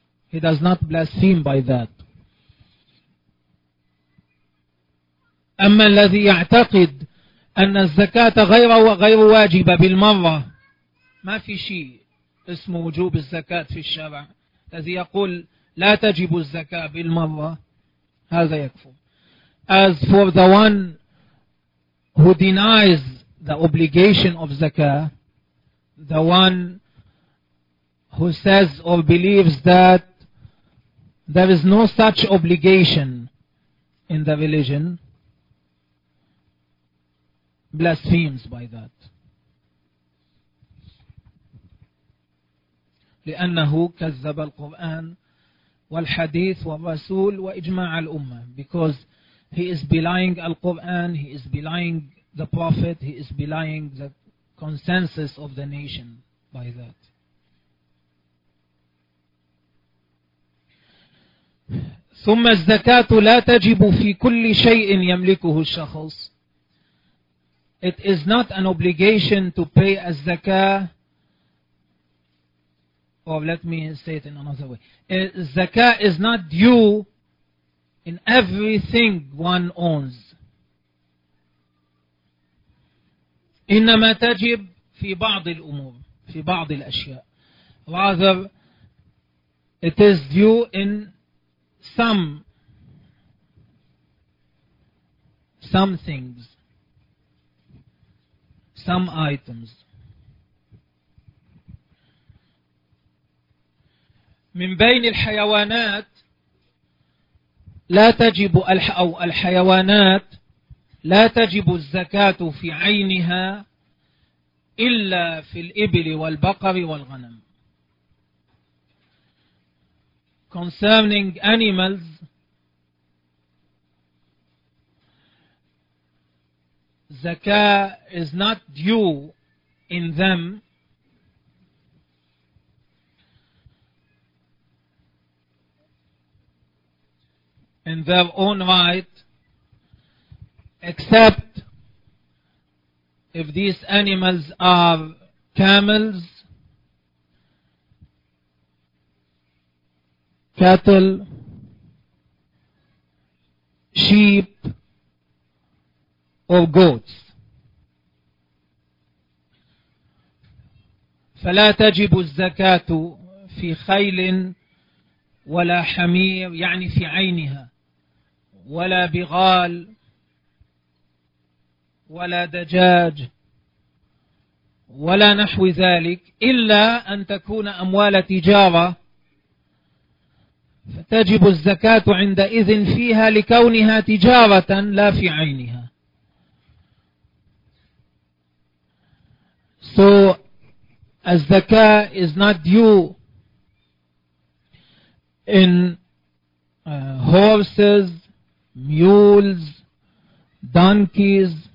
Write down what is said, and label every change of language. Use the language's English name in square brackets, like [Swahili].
[English] He does not blaspheme by that. [Arabic] أما الذي يعتقد أن الزكاة غير واجبة بالمرة, ما في شيء اسمه وجوب الزكاة في الشرع, الذي يقول لا تجب الزكاة بالمرة, هذا يكفر. [English] As for the one who denies the obligation of zakah, the one who says or believes that there is no such obligation in the religion, blasphemes by that. [Arabic] لأنه كذب القرآن والحديث والرسول وإجماع الأمة. [English] Because he is belying Al-Quran, he is belying the Prophet, he is belying the consensus of the nation by that. [Arabic] ثم الزكاة لا تجب في كل شيء يملكه الشخص. [English] It is not an obligation to pay الزكاة, or let me say it in another way. الزكاة is not due in everything one owns. [Arabic] إنما تجب في بعض الأمور، في بعض الأشياء. [English] Rather, it is due in some things, some items. [Arabic] من بين الحيوانات لا تجب أو الحيوانات لا تجب الزكاة في عينها إلا في الإبل والبقر والغنم. [English] Concerning animals, zakah is not due in them in their own right, except if these animals are camels, cattle, sheep, or goats. [Arabic] فلا تجب الزكاة في خيل ولا حمير، يعني في عينها، ولا بغال ولا دجاج ولا نحو ذلك، إلا أن تكون أموال تجارة، فتجب الزكاة عندئذ فيها لكونها تجارة لا في عينها. [English] So, الزكاة is not due in horses, mules, donkeys,